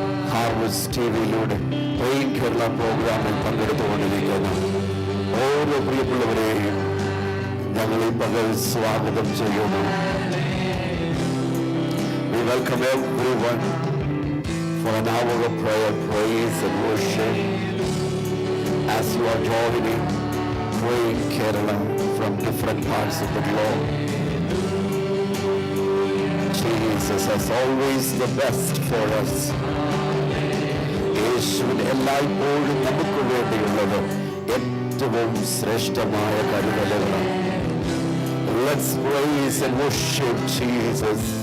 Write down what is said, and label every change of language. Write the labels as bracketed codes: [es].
[ml] Flowers ടിവിയിലൂടെ praying Kerala പ്രോഗ്രാമിൽ പങ്കെടുത്തുകൊണ്ടിരിക്കുന്ന ഓരോ പ്രിയപ്പെട്ടവരെയും ഞങ്ങൾ ഈ പകൽ സ്വാഗതം ചെയ്യുന്നു. [en] We welcome everyone for an hour of prayer, praise and worship as you are joining Praying Kerala from different parts of the globe. Jesus has always the best for us. [ml] യേശുവിന് എല്ലായ്പ്പോഴും നമുക്ക് വേണ്ടിയുള്ളത് ഏറ്റവും ശ്രേഷ്ഠമായ കരുതലുകളാണ്. [en] Let's praise and worship Jesus.